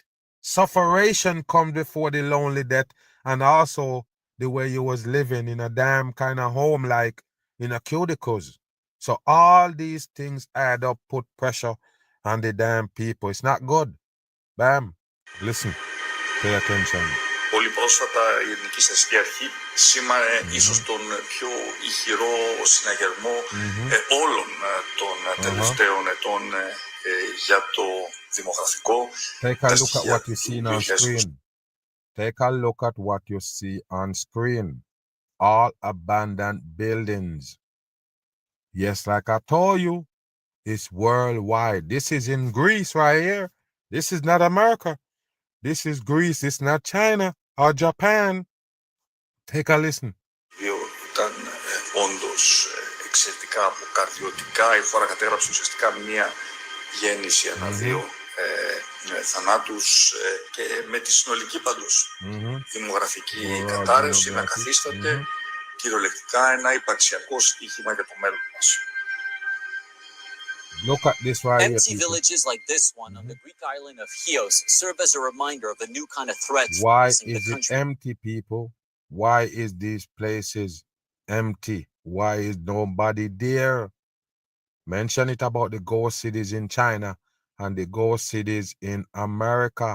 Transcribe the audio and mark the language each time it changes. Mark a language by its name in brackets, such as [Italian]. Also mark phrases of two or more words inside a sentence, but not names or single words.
[English] Sufferation comes before the lonely death, and also the way you was living in a damn kind of home, like in a cubicles. So all these things add up, put pressure on the damn people. It's not good. Bam. Listen. Pay attention. [Greek] Πολύ πρόσφατα η Εθνική Στατιστική Αρχή σήμανε ίσως τον πιο ηχηρό συναγερμό όλων των τελευταίων ετών για το δημογραφικό. [English] Take a look at what you see on screen. Take a look at what you see on screen. All abandoned buildings. Yes, like I told you, it's worldwide. This is in Greece right here. This is not America. This is Greece. It's not China or Japan. Take a listen. [Greek] Ήταν όντως εξαιρετικά αποκαρδιωτικά. Η χώρα κατέγραψε ουσιαστικά μία γέννηση ανά-δύο θανάτους και με τη συνολική πάντως δημογραφική κατάρρευση να καθίσταται κυριολεκτικά ένα υπαρξιακό στοίχημα για το μέλλον μας. [English] Look at this right here, Empty people. villages like this one on the Greek island of Chios serve as a reminder of the new kind of threats Why facing the is country. it empty, people? Why is these places empty? Why is nobody there? Mention it about the ghost cities in China and the ghost cities in America.